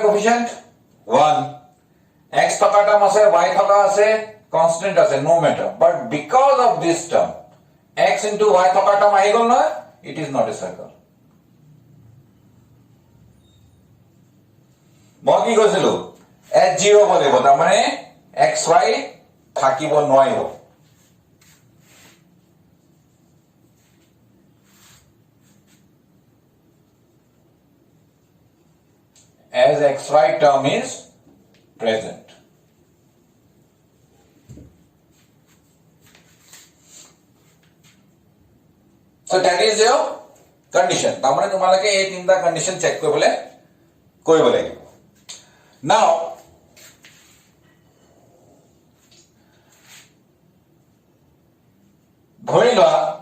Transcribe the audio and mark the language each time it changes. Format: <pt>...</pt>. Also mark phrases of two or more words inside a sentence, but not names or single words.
<en>coefficient 1 x</en> <as>থকা term আছে y থকা আছে constant আছে</as> <en>no matter but because of this term x into y</en> <as>থকা term আহি গল না</as> <en>it is not a circle</en> <as>মই কি কৈছিলো h0 বলিব তাৰ মানে xy থাকিব নোৱাৰিব</as> <en>as xy term is present so that is your condition</en> <as>তামানে তোমালকে এই তিনটা</as> <en>condition check</en> <as>কৰিব লাগিব now ধৰি লোৱা</as>